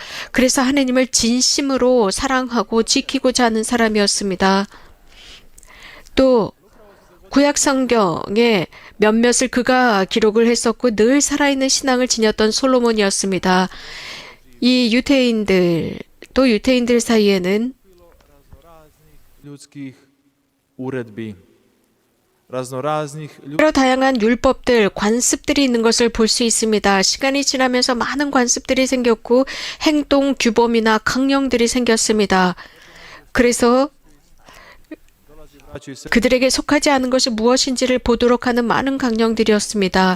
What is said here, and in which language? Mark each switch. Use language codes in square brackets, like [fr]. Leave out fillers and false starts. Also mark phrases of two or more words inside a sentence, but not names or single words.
[ko] 그래서 하느님을 진심으로 사랑하고 지키고자 하는 사람이었습니다. 또 구약 성경의 몇몇을 그가 기록을 했었고 늘 살아있는 신앙을 지녔던 솔로몬이었습니다. 이 유대인들 또 유대인들 사이에는 [hr] ljudskih uredbi, raznoraznih [ko] 여러 다양한 율법들, 관습들이 있는 것을 볼 수 있습니다. 시간이 지나면서 많은 관습들이 생겼고 행동 규범이나 강령들이 생겼습니다. 그래서 그들에게 속하지 않은 것이 무엇인지를 보도록 하는 많은 강령들이었습니다.